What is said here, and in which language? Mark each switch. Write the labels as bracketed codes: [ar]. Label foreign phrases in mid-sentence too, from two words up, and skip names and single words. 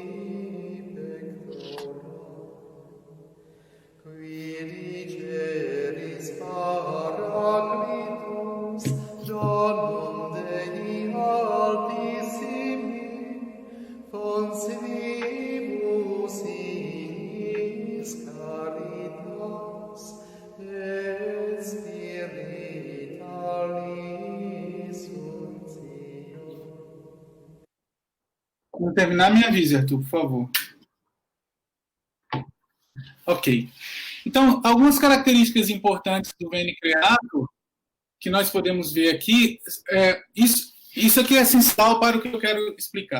[la] pectora, qui diceris Paraclitus, donum Dei altissimi, fons vivus inis caritas, et spiritualis untio. [pt] Quando terminar, me avise, Arthur, por favor. Ok. Então, algumas características importantes do Veni Creator que nós podemos ver aqui, isso aqui é essencial para o que eu quero explicar.